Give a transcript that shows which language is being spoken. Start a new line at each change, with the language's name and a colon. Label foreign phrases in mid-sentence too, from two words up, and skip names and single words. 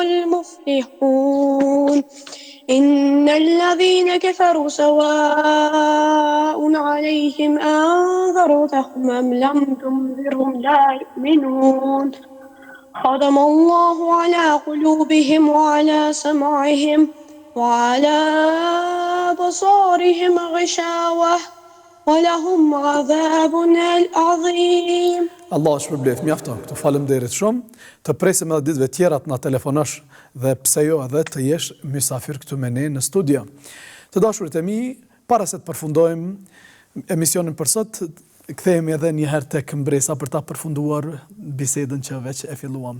Arabic: المفلحون إن الذين كفروا سواء عليهم أنذرتهم أم لم تنذرهم لا يؤمنون ختم الله على قلوبهم وعلى سمعهم وعلى بصارهم غشاوة ولهم عذاب عظيم.
Albanian: Allah shpërbleft, mjafton këtu. Faleminderit shumë. Të presim edhe ditëve tjera të na telefonosh dhe pse jo edhe të jesh mysafir këtu me ne në studio. Të dashurit e mi, para se të përfundojmë emisionin për sot, kthehemi edhe një herë tek Mbresa për ta përfunduar bisedën që veç e filluam.